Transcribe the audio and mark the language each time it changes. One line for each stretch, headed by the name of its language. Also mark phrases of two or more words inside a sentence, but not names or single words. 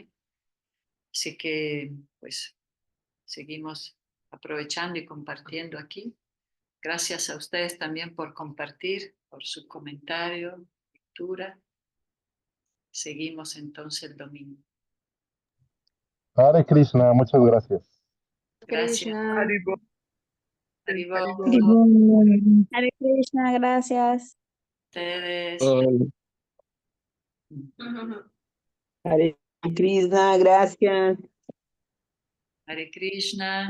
Spanish: Así que, pues, seguimos aprovechando y compartiendo aquí. Gracias a ustedes también por compartir, por su comentario, lectura. Seguimos entonces el domingo. Hare Krishna, muchas gracias. Gracias. Krishna. Haribol. Hare Krishna, gracias. Ustedes. Hare Krishna, gracias. Hare Krishna.